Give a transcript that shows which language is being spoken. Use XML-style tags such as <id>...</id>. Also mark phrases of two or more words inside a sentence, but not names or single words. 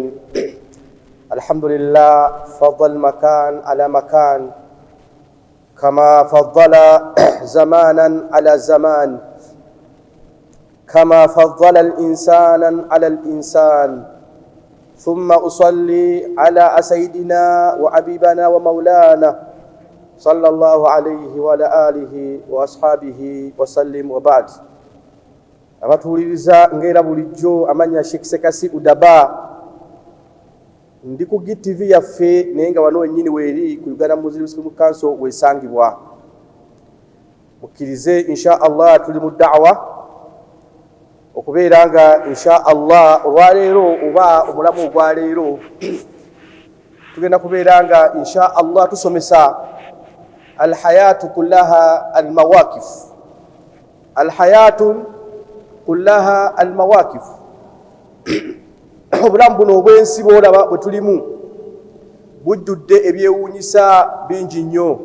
<ar>الحمد لله فضل مكان على مكان كما فضل زمانا على زمان كما فضل الإنسان على الإنسان. ثم أصلي على سيدنا وحبيبنا ومولانا صلى الله عليه وعلى آله وأصحابه وسلم وبعد.</ar> <lg>Abatuliriza ngera bulijjo amanya Sheikh Sekasi Udaba ndi ku GTV yaffe nenga wano nyini weri ku Uganda Muslim Council wesangibwa mukirize</lg> <ar>إن شاء الله</ar> <lg>tuli mu da'wa okubeeranga</lg> <ar>إن شاء الله</ar> <lg>olwaleero oba omulamu ogwaleero tugenda kubeeranga</lg> <ar>إن شاء الله</ar> <lg>tusomesa</lg> <ar>الحياة كلها المواقف الحياة كلها المواقف</ar> <lg>obulamu buno obwensi bwolaba bwe tulimu bujjudde ebyewuunyisa bingi nnyo.</lg>